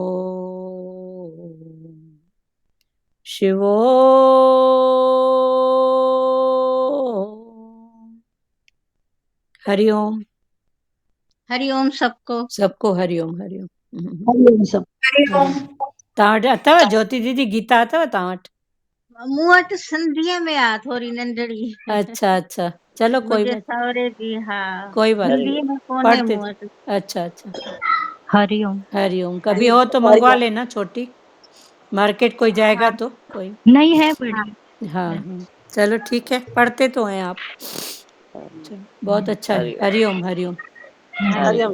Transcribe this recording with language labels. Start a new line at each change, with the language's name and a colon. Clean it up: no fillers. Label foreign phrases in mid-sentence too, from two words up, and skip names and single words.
Hindi: ओम शिवो हरिओम हरिओम सबको। सबको हरिओम हरिओम। हरिओम सब। हरिओम।
Sindhi: तव्हां वटि अथव ज्योति दीदी गीता अथव तव्हां वटि? मूं वटि सिंधीअ में आहे थोरी नंढड़ी।
Hindi: अच्छा अच्छा चलो कोई
Sindhi: मुंहिंजे
Hindi: बात
Sindhi: सहुरे जी, हा।
Hindi: कोई बात नहीं
Sindhi: हिंदीअ में कोन्हे
Hindi: पढ़ते
Sindhi: मूं वटि।
Hindi: अच्छा अच्छा हरिओम। हरिओम कभी हो तो मंगवा लेना छोटी मार्केट कोई जाएगा तो कोई नहीं है बड़ी। हाँ हाँ चलो ठीक है पढ़ते तो हैं आप चलो बहुत अच्छा है हरिओम हरिओम हरिओम